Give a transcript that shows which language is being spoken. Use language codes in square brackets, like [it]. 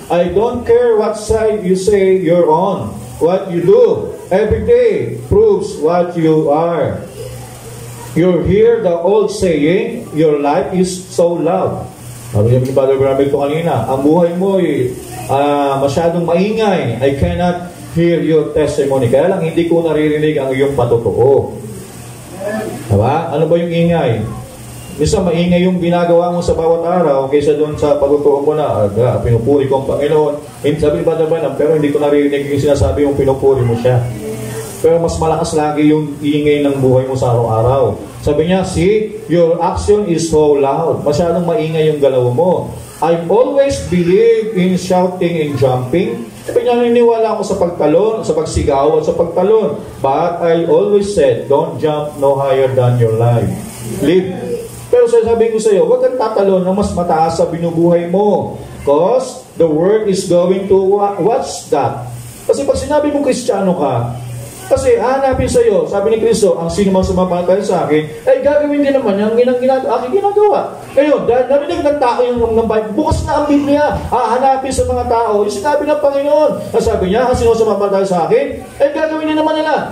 [en] I don't care what side you say you're on. What you do every day proves what you are. You hear the old saying, your life is so loud. [tl] Sabi niya ni Brother Branham ito kanina, ang buhay mo ay masyadong maingay. [en] I cannot hear your testimony. [tl] Kaya lang hindi ko naririnig ang iyong patotoo. Diba? Ano ba yung ingay? Isa maingay yung ginagawa mo sa bawat araw kaysa doon sa pagtuturo mo na pinupuri ko ang Panginoon. Sabi ni Brother Branham, pero hindi ko narinig yung sinasabi yung pinupuri mo siya. Pero mas malakas lagi yung ingay ng buhay mo sa araw-araw. Sabi niya, [en] see, your action is so loud. [tl] Masyadong maingay yung galaw mo. [en] I always believe in shouting and jumping. [tl] Sabi niya, naniniwala ako sa pagtalon, sa pagsigaw at sa pagtalon. [en] But I always said, don't jump no higher than your life. Live. [tl] Pero sabi ko sa iyo, huwag kang tatalon na mas mataas sa binubuhay mo. [en] Because the world is going to watch that. [tl] Kasi pag sinabi mo Kristiyano ka, kasi hanapin sa iyo, sabi ni Kristo, ang sino mang sumampalataya sa akin, ay gagawin din naman yung aking ginagawa. Ngayon, dahil narinig ng tao yung Bible, bukas na ang Biblia, hanapin sa mga tao, yung sinabi ng Panginoon. Sabi niya, ang sino sumampalataya sa akin, ay gagawin din naman nila.